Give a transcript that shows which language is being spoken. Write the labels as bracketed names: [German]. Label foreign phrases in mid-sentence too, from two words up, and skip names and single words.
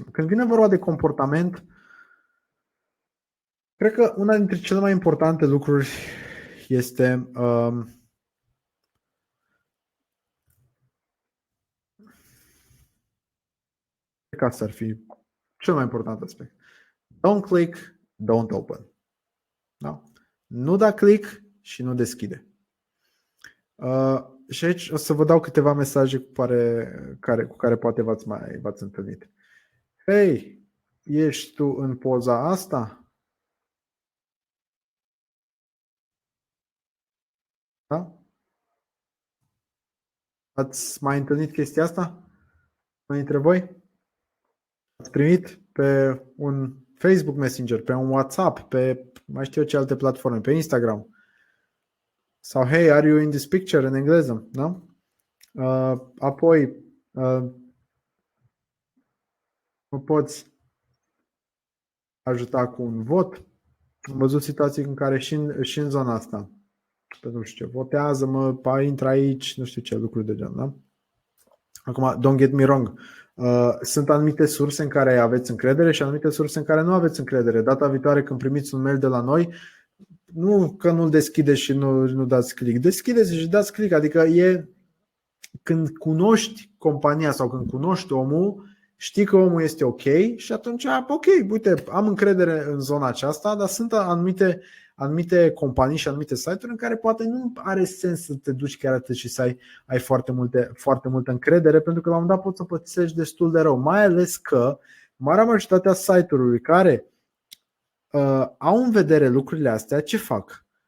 [Romanian] Când vine vorba de comportament, cred că una dintre cele mai importante lucruri este cred că asta ar fi cel mai important aspect. [English] Don't click, don't open. [Romanian] Da? Nu da click și nu deschide. Și aici o să vă dau câteva mesaje cu care poate v-ați întâlnit. Hei, ești tu în poza asta? Da? Ați mai întâlnit chestia asta? Unii dintre voi? Ați primit pe un Facebook Messenger, pe un WhatsApp, pe mai știu eu ce alte platforme, pe Instagram? Sau [English] hey, are you in this picture [Romanian] în engleză? Da? Apoi mă poți ajuta cu un vot? Am văzut situații în care și în zona asta, nu știu ce, votează-mă, intră aici, nu știu ce lucruri de genul. Da? Acum, [English] don't get me wrong, [Romanian] sunt anumite surse în care aveți încredere și anumite surse în care nu aveți încredere. Data viitoare când primiți un mail de la noi, nu că nu-l deschideți și nu dați click, deschideți și dați click. Adică când cunoști compania sau când cunoști omul, știi că omul este ok și atunci, ok, uite, am încredere în zona aceasta, dar sunt anumite companii și anumite site-uri în care poate nu are sens să te duci chiar atât și să ai foarte multă încredere, pentru că la un moment dat poți să pățești destul de rău, mai ales că marea majoritatea site-urilor care au în vedere lucrurile astea, ce fac?